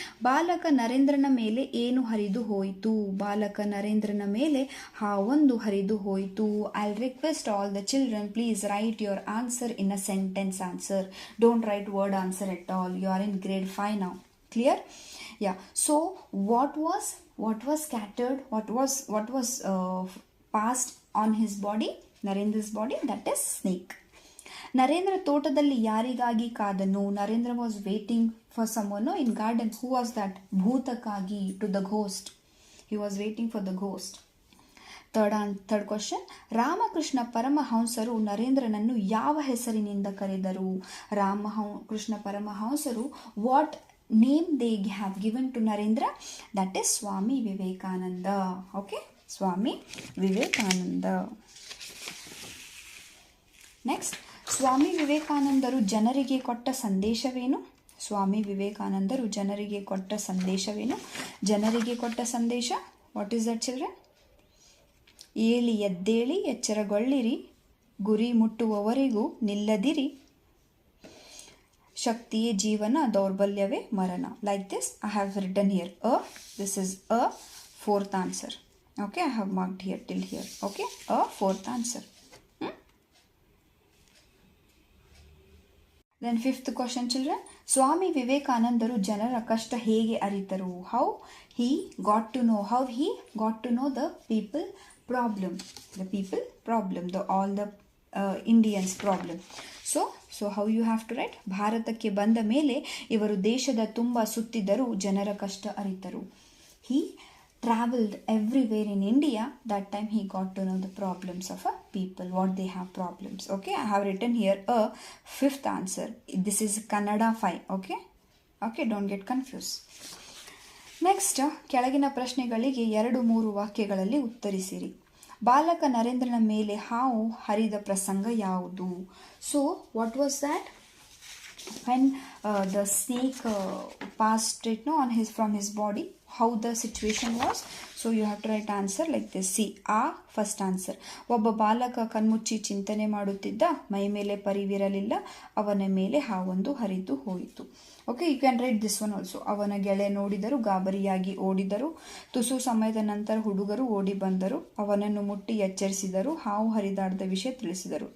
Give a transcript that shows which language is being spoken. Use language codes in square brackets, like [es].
[kn] ಬಾಲಕ ನರೇಂದ್ರನ ಮೇಲೆ ಏನು ಹರಿದು ಹೋಯಿತು? ಬಾಲಕ ನರೇಂದ್ರನ ಮೇಲೆ ಹಾವೊಂದು ಹರಿದು ಹೋಯಿತು. [en] I request all the children, please write your answer in a sentence answer. Don't write word answer at all. You are in grade 5 now. Clear? Yeah. So what was scattered? What was passed on his body? Narendra's body, that is snake. [kn] Narendra ತೋಟದಲ್ಲಿ ಯಾರಿಗಾಗಿ ಕಾದನು? [en] Narendra was waiting for someone in garden. Who was that? [kn] ಭೂತಕ್ಕಾಗಿ, [en] To the ghost. He was waiting for the ghost. Third question. [kn] Ramakrishna ಪರಮಹಂಸರು ನರೇಂದ್ರನನ್ನು ಯಾವ ಹೆಸರಿನಿಂದ ಕರೆದರು? [en] ರಾಮಕೃಷ್ಣ ಪರಮಹಂಸರು what name they have given to Narendra? That is Swami Vivekananda. Okay, Swami Vivekananda. [kn] Next, ಸ್ವಾಮಿ ವಿವೇಕಾನಂದರು ಜನರಿಗೆ ಕೊಟ್ಟ ಸಂದೇಶವೇನು? ಸ್ವಾಮಿ ವಿವೇಕಾನಂದರು ಜನರಿಗೆ ಕೊಟ್ಟ ಸಂದೇಶವೇನು? ಜನರಿಗೆ ಕೊಟ್ಟ ಸಂದೇಶ, [en] What is that children? [kn] ಏಳಿ ಎದ್ದೇಳಿ ಎಚ್ಚರಗೊಳ್ಳಿರಿ, ಗುರಿ ಮುಟ್ಟುವವರೆಗೂ ನಿಲ್ಲದಿರಿ, ಶಕ್ತಿಯೇ ಜೀವನ, ದೌರ್ಬಲ್ಯವೇ ಮರಣ. [en] Like this I have written here this is a fourth answer. Okay, I have marked here till here. Okay, a fourth answer. Then fifth question children. [kn] ಸ್ವಾಮಿ ವಿವೇಕಾನಂದರು ಜನರ ಕಷ್ಟ ಹೇಗೆ ಅರಿತರು? [en] How he got to know the people problem. The people problem. All the Indians problem. So how you have to write? [kn] ಭಾರತಕ್ಕೆ ಬಂದ ಮೇಲೆ ಇವರು ದೇಶದ ತುಂಬ ಸುತ್ತಿದರು, ಜನರ ಕಷ್ಟ ಅರಿತರು. [en] He traveled everywhere in India. That time he got to know the problems of people, what they have problems. Okay, I have written here a fifth answer. This is Kannada 5. Okay, don't get confused. [kn] Next, ಕೆಳಗಿನ ಪ್ರಶ್ನೆಗಳಿಗೆ 2-3 ವಾಕ್ಯಗಳಲ್ಲಿ ಉತ್ತರಿಸಿರಿ. ಬಾಲಕ ನರೇಂದ್ರನ ಮೇಲೆ ಹಾವು ಹರಿದ ಪ್ರಸಂಗ ಯಾವುದು? [en] So what was that? When the snake passed straight from his body, how the situation was. So you have to write answer like this. See, first answer. [kn] ಒಬ್ಬ ಬಾಲಕ ಕಣ್ಮುಚ್ಚಿ ಚಿಂತನೆ ಮಾಡುತ್ತಿದ್ದ, ಮೈ ಮೇಲೆ ಪರಿವಿರಲಿಲ್ಲ, ಅವನ ಮೇಲೆ ಹಾವೊಂದು ಹರಿದು ಹೋಯಿತು. [en] Okay, you can write this one also. [kn] ಅವನ ಗೆಳೆಯ ನೋಡಿದರು, ಗಾಬರಿಯಾಗಿ ಓಡಿದರು. ತುಸು ಸಮಯದ ನಂತರ ಹುಡುಗರು ಓಡಿ ಬಂದರು, ಅವನನ್ನು ಮುಟ್ಟಿ ಎಚ್ಚರಿಸಿದರು, ಹಾವು ಹರಿದಾಡದ ವಿಷಯ ತಿಳಿಸಿದರು.